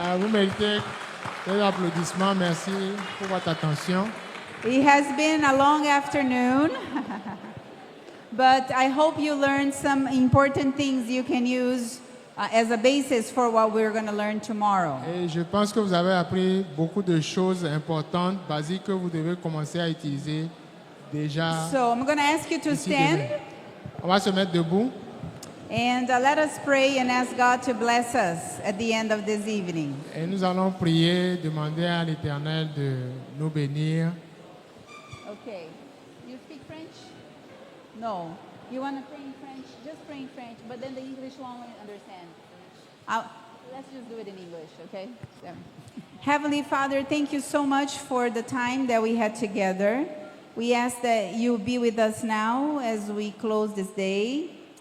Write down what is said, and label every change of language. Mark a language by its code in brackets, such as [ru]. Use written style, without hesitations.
[fr] Vous méritez des applaudissements. Merci pour votre attention. [en] It has been a long afternoon, but I hope you learned some important things you can use as a basis for what we're going to learn tomorrow. [fr] Et je pense que vous avez appris beaucoup de choses importantes, basiques, que vous devez commencer à utiliser déjà. [en] So I'm going to ask you to [fr] ici [en] stand. [fr] demain. On va se mettre debout. [en] And let us pray and ask God to bless us at the end of this evening. [fr] Et nous allons prier, demander à l'Éternel de nous bénir. [en] Okay. You speak French? No. You want to pray in French? Just pray in French, but then the English one will understand. Let's just do it in English, okay? So. Heavenly Father, thank you so much for the time that we had together. We ask that you be with us now as we close this day.